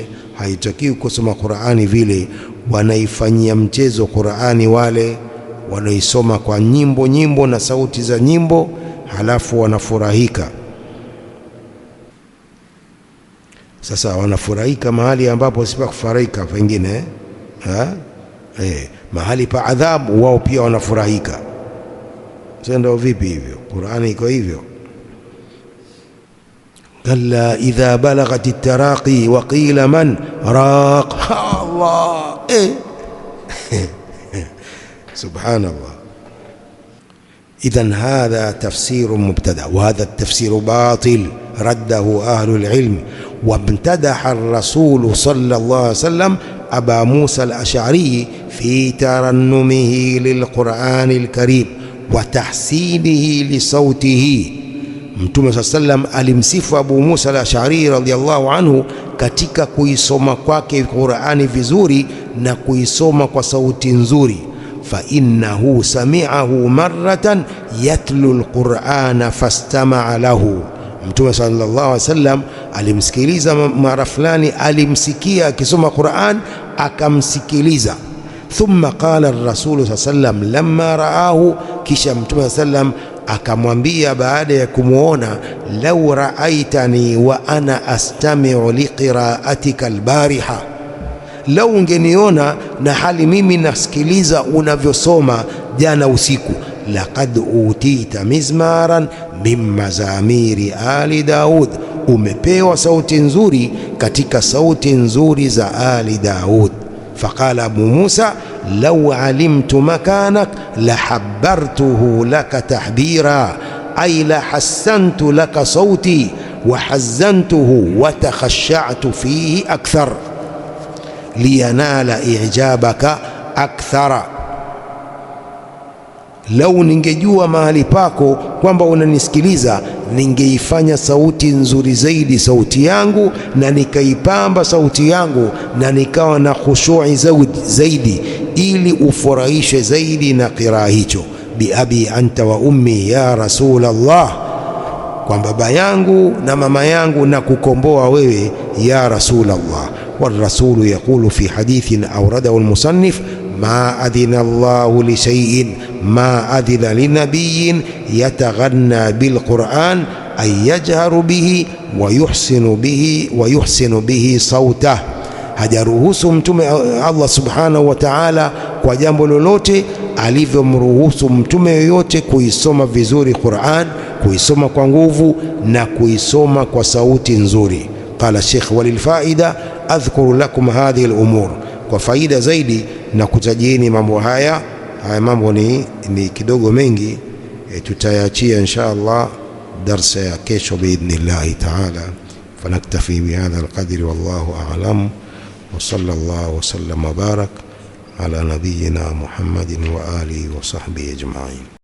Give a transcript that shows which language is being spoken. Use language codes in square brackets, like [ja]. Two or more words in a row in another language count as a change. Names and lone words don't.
[sw] Haitakiwi kusoma Qur'ani vile, wanaifanyia mchezo Qur'ani wale, wanaisoma kwa nyimbo na sauti za nyimbo, halafu wanafurahika. Sasa wanafurahika mahali ambapo sipa kufurahika pengine mahali pa adhabu wao pia wanafurahika. Sasa ndio vipi hivyo? Qur'ani iko hivyo. [ar] كلا إذا بلغت التراقي وقيل من راق الله سبحان الله. إذن هذا تفسير مبتدع وهذا التفسير باطل رده أهل العلم. وامتدح الرسول صلى الله عليه وسلم أبا موسى الأشعري في ترنمه للقرآن الكريم وتحسينه لصوته. [sw] Mtume sallam alimsifu Abu Musa al-Ash'ari [ar] رضي الله عنه [sw] katika kuisoma kwake Qur'ani vizuri na kuisoma kwa sauti nzuri. [ar] فإنه سمعه مرة يتلو القرآن فاستمع له. [sw] Mtume [ar] صلى الله عليه وسلم [sw] alimsikiliza mara fulani, alimsikia akisoma Qur'an akamsikiliza. [ar] ثم قال الرسول سلم لما رآه, [sw] kisha Mtume sallam akamwambia baada ya kumuona, [ar] لو رأيتني وأنا أستمع لقراءتك البارحة, [sw] lau ungeniona na hali mimi nasikiliza unavyosoma jana usiku, [ar] لقد أوتيت مزمارا من مزامير آل داود, [sw] umepewa sauti nzuri katika sauti nzuri za [ar] آل داود. فقال أبو موسى لو علمت مكانك لحبرته لك تحبيرا أي لحسنت لك صوتي وحزنته وتخشعت فيه أكثر لينال إعجابك أكثر. [sw] Lau ningejua mahali pako kwamba unanisikiliza, ningeifanya sauti nzuri zaidi sauti yangu, na nikaipamba sauti yangu, na nikawa na khushu'i zaidi, ili ufurahishe zaidi na qiraa hicho. [ar] بأبي أنت وأمي يا رسول الله, [sw] kwa baba yangu na mama yangu na kukomboa wewe [ar] يا رسول الله. والرسول يقول في حديث أورده المصنف ما أذن الله لشيء ما أذن لنبي يتغنى بالقرآن أن يجهر به ويحسن به صوته. [sw] hajaruhusu mtume [ar] الله سبحانه وتعالى [sw] kwa jambo lolote alivyomruhusu mtume yoyote kuisoma vizuri Qur'an, kuisoma kwa nguvu na kuisoma kwa sauti nzuri. [ar] قال الشيخ وللفائدة أذكر لكم هذه الأمور, [sw] kwa faida zaidi na kutajieni mambo haya. Haya mambo ni kidogo mengi, tutayachia [ar] إن شاء الله [sw] darsa ya kesho [ar] بإذن الله تعالى. فنكتفي بهذا القدر والله أعلم وصلى الله وسلم وبارك على نبينا محمد وعلى آله وصحبه أجمعين.